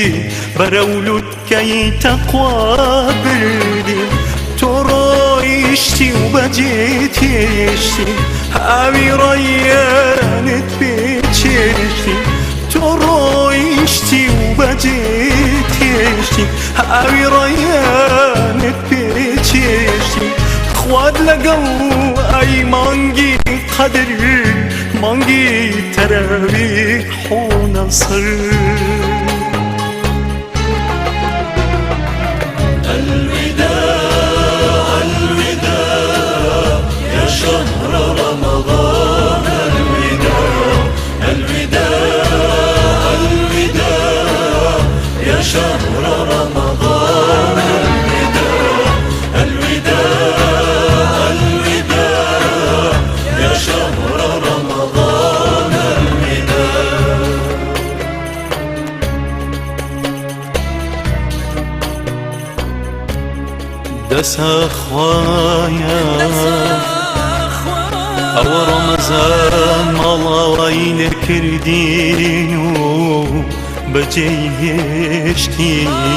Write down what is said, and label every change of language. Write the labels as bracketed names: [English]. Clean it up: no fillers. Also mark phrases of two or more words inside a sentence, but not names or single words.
[Central Kurdish] بەرە و لوتکەی تەقوا بردی تۆ ڕۆیشتی و بەجێ تێشتی ئاوی ڕەیانت پێچێشتی تۆ ڕۆیشتی و بەجێ تێشتی ئاوی ڕەیانت پێچێشتی خوارد لەگەڵ ئەی مانگی قەدر مانگی تەراویح و نەسر [Arabic] شهر رمضان الوداع الوداع الوداع يا شهر رمضان الوداع الوداع الوداع يا شهر رمضان الوداع [Central Kurdish] دەسە خوایە ئەوە ڕەمەزان ماڵاوای لێ کردین و بەجێی هێشتین